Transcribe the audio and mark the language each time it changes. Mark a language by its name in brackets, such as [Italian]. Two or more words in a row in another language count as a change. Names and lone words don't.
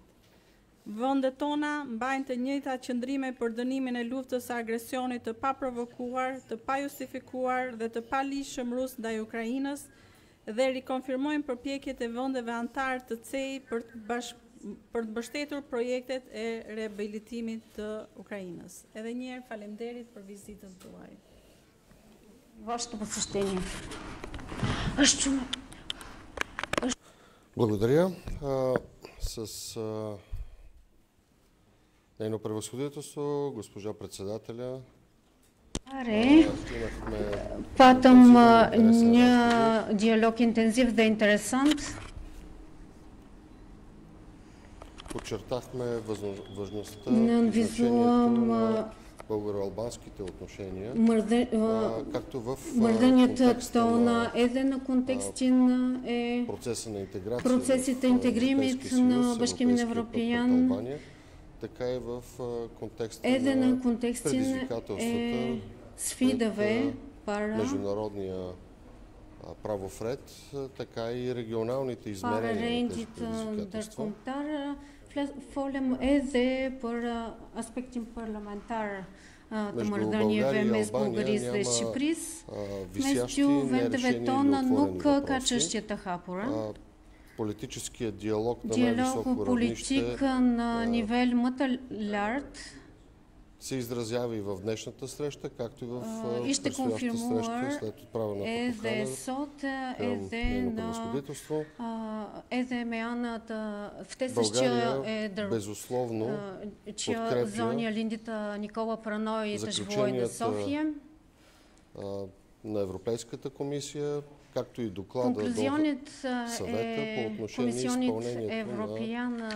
[Albanian] Vendet tona mbajnë të njëjtat qëndrime për dënimin e luftës së agresionit të paprovokuar, të pajustifikuar dhe të palishëm rus ndaj Ukrainës dhe rikonfirmojnë përpjekjet e vendeve antar të CEI për të mbështetur projektet e riabilitimit të Ukrainës. Edhe një herë faleminderit për vizitën tuaj. [Bulgarian] Вашето посещение. Благодаря. С нейно превъзходителство, госпожа председателя, [Albanian] Patëm një dialog intenziv dhe interesant. [Bulgarian] подчертахме важността на българо-албанските отношения, както в [Albanian] тона edhe në kontekstin e procesit të integrimit në Bashkimin Evropian, [Bulgarian] така и в контекста [Albanian] edhe në [Bulgarian] на [Albanian] kontekstin e sfidave para [Bulgarian] международния правов ред, така и регионалните измерения на тези предизвикателства. [Albanian] Folem edhe për aspektin parlamentar të marrëdhënieve mes Bullgarisë dhe Shqipërisë. Mes dy vendeve tona nuk ka çështje të hapura. [Bulgarian] Политическият диалог на най-високо равнище [Albanian] на nivel më të lartë [Bulgarian] се изразява и в днешната среща, както и в предстоящата среща след отправената покана към нейното превъзходителство. България безусловно подкрепя заключенията на Европейската комисия, както и доклада до съвета по отношение изпълнението